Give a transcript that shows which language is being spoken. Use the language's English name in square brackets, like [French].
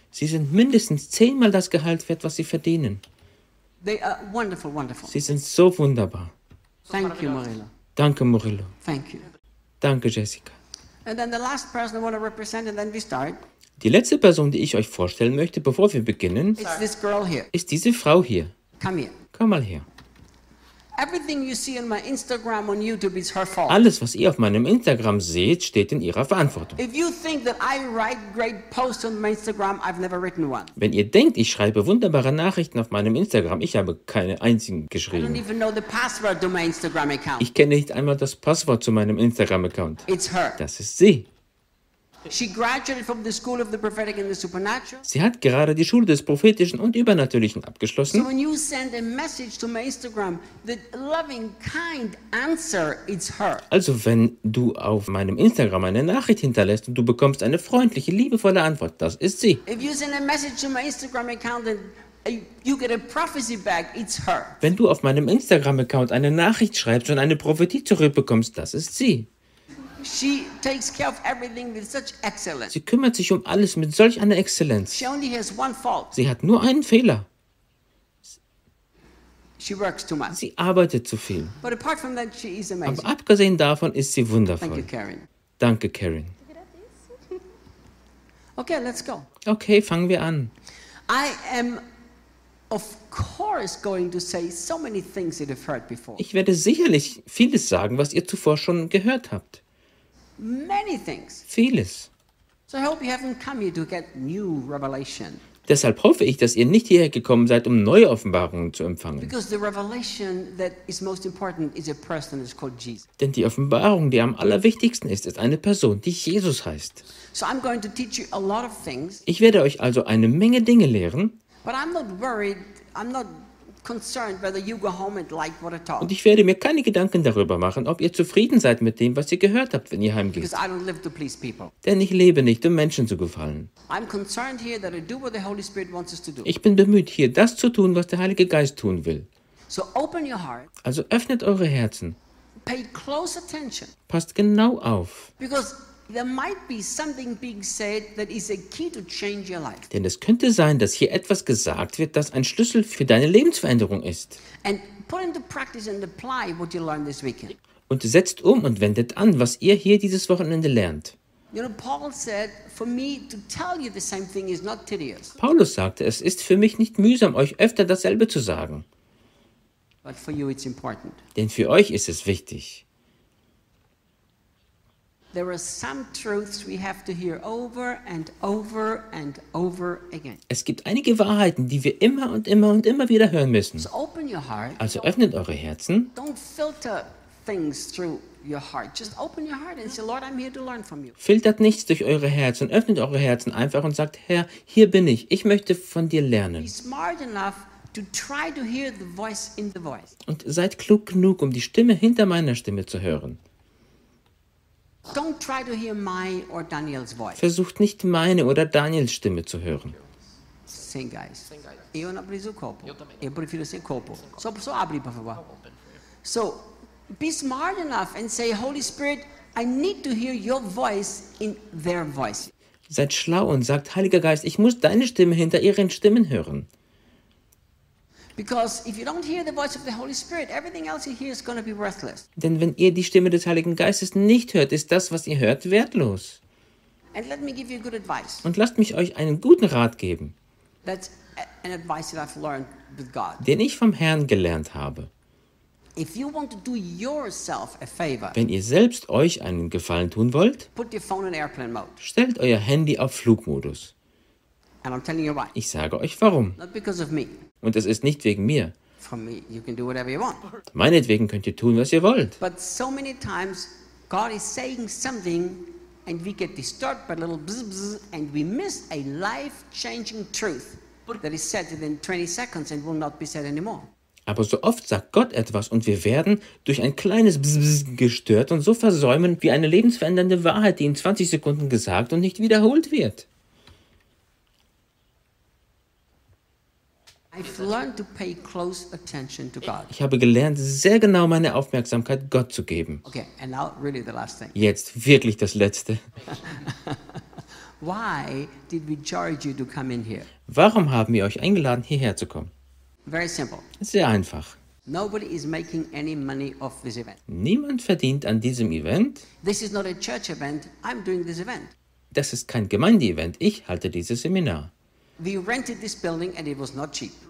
[German] Sie sind mindestens 10-mal das Gehalt wert, was sie verdienen. [English] They are wonderful, wonderful. [German] Sie sind so wunderbar. [English] Thank you, Murillo. [German] Danke, Murillo. [English] Thank you. [German] Danke, Jessica. [English] And then the last person I want to represent and then we start. [German] Die letzte Person, die ich euch vorstellen möchte, bevor wir beginnen, [English] it's this girl here. [German] Ist diese Frau hier. [English] Come here. [German] Komm mal her. [English] Everything you see on my Instagram on YouTube is her fault. [German] Alles, was ihr auf meinem Instagram seht, steht in ihrer Verantwortung. [English] If you think that I write great posts on my Instagram, I've never written one. [German] Wenn ihr denkt, ich schreibe wunderbare Nachrichten auf meinem Instagram, ich habe keine einzigen geschrieben. [English] I don't even know the password to my Instagram account. [German] Ich kenne nicht einmal das Passwort zu meinem Instagram Account. [English] It's her. [German] Das ist sie. [English] She graduated from the School of the Prophetic and the Supernatural. [German] Sie hat gerade die Schule des Prophetischen und Übernatürlichen abgeschlossen. [English] So when you send a message to my Instagram, the loving, kind answer, it's her. [German] Also wenn du auf meinem Instagram eine Nachricht hinterlässt und du bekommst eine freundliche, liebevolle Antwort, das ist sie. [English] If you send a message to my Instagram account and you get a prophecy back, it's her. [German] Wenn du auf meinem Instagram Account eine Nachricht schreibst und eine Prophetie zurückbekommst, das ist sie. [English] She takes care of everything with such excellence. [German] Sie kümmert sich um alles mit solch einer Exzellenz. [English] She only has one fault. [German] Sie hat nur einen Fehler. [English] She works too much. [German] Sie arbeitet zu viel. [English] But apart from that, she is amazing. [German] Aber abgesehen davon ist sie wundervoll. [English] Thank you, Karen. [German] Danke, Karen. [English] Okay, let's go. [German] Okay, fangen wir an. [English] I am of course going to say so many things you have heard before. [German] Ich werde sicherlich vieles sagen, was ihr zuvor schon gehört habt. [English] Many things. [German] Vieles. [English] So I hope you haven't come here to get new revelation. [German] Deshalb hoffe ich, dass ihr nicht hierher gekommen seid, um neue Offenbarungen zu empfangen. [English] Because the revelation that is most important is a person that is called Jesus. [German] Denn die Offenbarung, die am allerwichtigsten ist, ist eine Person, die Jesus heißt. [English] So I'm going to teach you a lot of things. [German] Ich werde euch also eine Menge Dinge lehren. [English] But I'm not worried. I'm not concerned whether you go home and like what I talk. [German] Und ich werde mir keine Gedanken darüber machen, ob ihr zufrieden seid mit dem, was ihr gehört habt, wenn ihr heimgeht. [English] Because I don't live to please people. [German] Denn ich lebe nicht, um Menschen zu gefallen. [English] I'm concerned here that I do what the Holy Spirit wants us to do. [German] Ich bin bemüht, hier das zu tun, was der Heilige Geist tun will. [English] So open your heart. [German] Also öffnet eure Herzen. [English] Pay close attention. [German] Passt genau auf. [English] Because there might be something being said that is a key to change your life. [German] Denn es könnte sein, dass hier etwas gesagt wird, das ein Schlüssel für deine Lebensveränderung ist. [English] And put into practice and apply what you learned this weekend. [German] Und setzt um und wendet an, was ihr hier dieses Wochenende lernt. [English] You know, Paul said, for me to tell you the same thing is not tedious. [German] Paulus sagte, es ist für mich nicht mühsam, euch öfter dasselbe zu sagen. [English] But for you it's important. [German] Denn für euch ist es wichtig. [English] There are some truths we have to hear over and over and over again. [German] Es gibt einige Wahrheiten, die wir immer und immer und immer wieder hören müssen. [English] So open your heart. [German] Also öffnet eure Herzen. [English] Don't filter things through your heart. Just open your heart and say, Lord, I'm here to learn from you. [German] Filtert nichts durch eure Herzen. Öffnet eure Herzen einfach und sagt, Herr, hier bin ich. Ich möchte von dir lernen. [English] Be smart enough to try to hear the voice in the voice. [German] Und seid klug genug, um die Stimme hinter meiner Stimme zu hören. [English] Don't try to hear my or Daniel's voice. [German] Versucht nicht meine oder Daniels Stimme zu hören. [English] Same guys. [Italian] Io non preso copo. Io prefiero se copo. So apri per favore. [English] So be smart enough and say, Holy Spirit, I need to hear your voice in their voice. [German] Seid schlau und sagt, Heiliger Geist, ich muss deine Stimme hinter ihren Stimmen hören. [English] Because if you don't hear the voice of the Holy Spirit, everything else you hear is going to be worthless. [German] Denn wenn ihr die Stimme des Heiligen Geistes nicht hört, ist das, was ihr hört, wertlos. [English] And let me give you good advice. [German] Und lasst mich euch einen guten Rat geben. [English] That's an advice that I've learned with God. [German] Den ich vom Herrn gelernt habe. [English] If you want to do yourself a favor, [German] wenn ihr selbst euch einen Gefallen tun wollt, [English] put your phone in airplane mode. [German] Stellt euer Handy auf Flugmodus. [English] And I'm telling you why. [German] Ich sage euch warum. [English] Not because of me. [German] Und es ist nicht wegen mir. [English] For me, you can do whatever you want. [German] Meinetwegen könnt ihr tun, was ihr wollt. [English] But so many times God is saying something and we get disturbed by a little bzz, bzz, and we miss a life-changing truth that is said within 20 seconds and will not be said anymore. [German] Aber so oft sagt Gott etwas und wir werden durch ein kleines bzz, bzz gestört und so versäumen wie eine lebensverändernde Wahrheit, die in 20 Sekunden gesagt und nicht wiederholt wird. [English] I've learned to pay close attention to God. [German] Ich habe gelernt, sehr genau meine Aufmerksamkeit Gott zu geben. [English] Okay, and now really the last thing. [German] Jetzt wirklich das Letzte. [English] Why did we charge you to come in here? [German] Warum haben wir euch eingeladen, hierher zu kommen? [English] Very simple. [German] Sehr einfach. [English] Nobody is making any money off this event. [German] Niemand verdient an diesem Event. [English] This is not a church event. I'm doing this event. [German] Das ist kein Gemeinde-Event. Ich halte dieses Seminar. [English] We rented this building and it was not cheap.